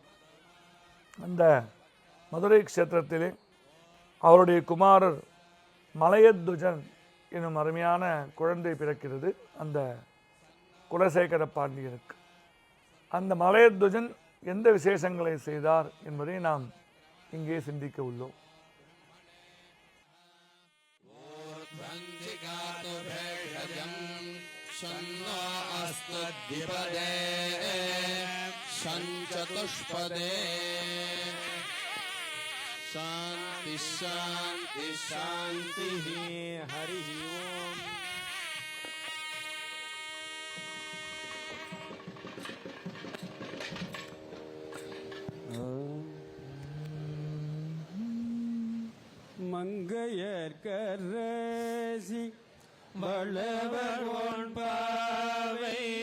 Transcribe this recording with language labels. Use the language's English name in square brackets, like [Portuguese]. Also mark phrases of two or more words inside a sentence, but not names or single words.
[Tamil] அந்த மதுரை க்ஷேத்திரத்திலே அவருடைய குமாரர் மலையத்வஜன் என்னும் அருமையான குழந்தை பிறக்கிறது அந்த குலசேகர பாண்டியனுக்கு. அந்த மலையத்வஜன் எந்த விசேஷங்களை செய்தார் என்பதை நாம் இங்கே சிந்திக்க உள்ளோம். [Sanskrit] चतुष्पदे शांति शांति शांति हरि ओम. [Tamil] மங்கையர்கரசி வளவன் பாவை